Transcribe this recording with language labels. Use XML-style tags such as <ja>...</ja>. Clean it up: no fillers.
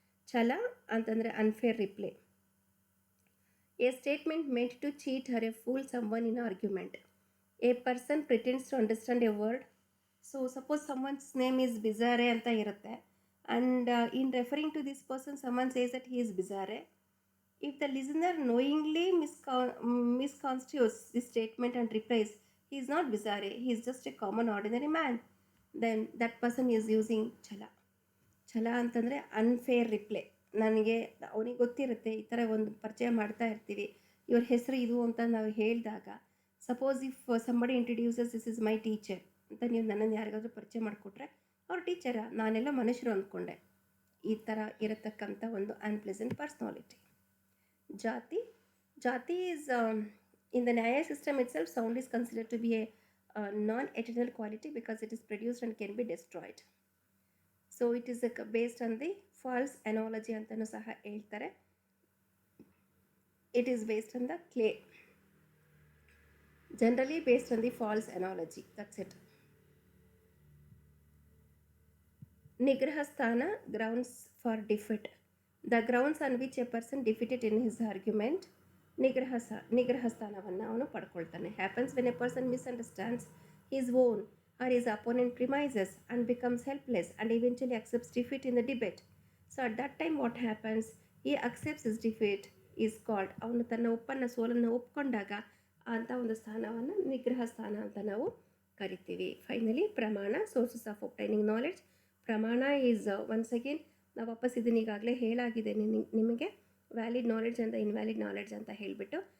<en>ಛಲ ಅಂತಂದರೆ unfair reply. A statement meant to cheat or a fool someone in argument. A person pretends to understand a word. So suppose someone's name is bizarre</en> <kn>ಅಂತ ಇರುತ್ತೆ,</kn> <en>And in referring to this person someone says that he is bizarre. If the listener knowingly misconstrues this statement and replies, he is not bizarre, he is just a common ordinary man, then that person is using chala.</en> <kn>Chala ಅಂತಂದರೆ unfair reply. ನನಗೆ ಅವನಿಗೆ ಗೊತ್ತಿರುತ್ತೆ, ಈ ಥರ ಒಂದು ಪರಿಚಯ ಮಾಡ್ತಾ ಇರ್ತೀವಿ, ಇವ್ರ ಹೆಸರು ಇದು ಅಂತ ನಾವು ಹೇಳಿದಾಗ,</kn> <en>suppose if somebody introduces this is my teacher</en> <kn>ಅಂತ ನೀವು ನನ್ನನ್ನು ಯಾರಿಗಾದ್ರೂ ಪರಿಚಯ ಮಾಡಿಕೊಟ್ರೆ, ಅವ್ರ ಟೀಚರ, ನಾನೆಲ್ಲ ಮನುಷ್ಯರು ಅಂದ್ಕೊಂಡೆ. ಈ ಥರ ಇರತಕ್ಕಂಥ ಒಂದು unpleasant personality.</kn> <en>Jati. Jati is, in the Nyaya system itself, sound is considered to be a non-eternal quality because it is produced and can be destroyed. So it is based on the false analogy</en> <kn>antanu saha ಹೇಳ್ತಾರೆ.</kn> <en>It is based on the clay. Generally based on the false analogy. That's it. Nigraha sthana, grounds for defeat. The grounds on which a person defeated in his argument,</en> <kn>ನಿಗ್ರಹ ಸ್ಥಾನವನ್ನು ಅವನು ಪಡ್ಕೊಳ್ತಾನೆ.</kn> <en>Happens when a person misunderstands his own or his opponent premises and becomes helpless and eventually accepts defeat in the debate. So at that time what happens, he accepts his defeat is called,</en> <kn>ಅವನು ತನ್ನ ಸೋಲನ್ನು ಒಪ್ಕೊಂಡಾಗ ಅಂತ ಒಂದು ಸ್ಥಾನವನ್ನು ನಿಗ್ರಹ ಸ್ಥಾನ ಅಂತ ನಾವು ಕರಿತೀವಿ. ಫೈನಲಿ ಪ್ರಮಾಣ,</kn> <en>Sources of obtaining knowledge.</en> <kn>ಪ್ರಮಾಣ ಈಸ್ ಒನ್ಸ್ ಅಗೇನ್ ನಾವು ವಾಪಸ್ ಇದನ್ನು ಈಗಾಗಲೇ ಹೇಳಾಗಿದೆ ನಿಮಗೆ, ವ್ಯಾಲಿಡ್ ನಾಲೆಡ್ಜ್ ಅಂತ ಇನ್ವ್ಯಾಲಿಡ್ ನಾಲೆಡ್ಜ್ ಅಂತ ಹೇಳಿಬಿಟ್ಟು.</kn>